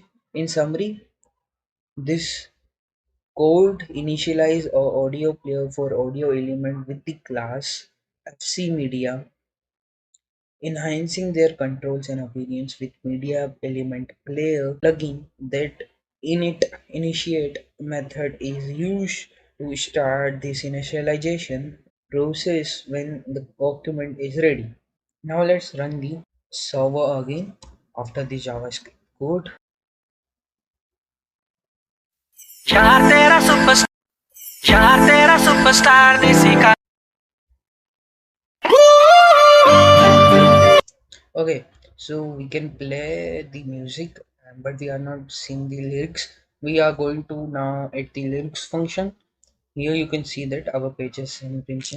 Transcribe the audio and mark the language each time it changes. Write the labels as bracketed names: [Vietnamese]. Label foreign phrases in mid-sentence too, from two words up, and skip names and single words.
[English] In summary, this code initialize a audio player for audio element with the class FC Media, enhancing their controls and appearance with media element player plugin. That init initiate method is used to start this initialization process when the document is ready. Now let's run the server again after the JavaScript code. [Hindi] यार तेरा सुपर यार तेरा सुपरस्टार देसी का [English] Okay, so we can play the music, but we are not seeing the lyrics. We are going to now at the lyrics function. Here you can see that our page is in printing.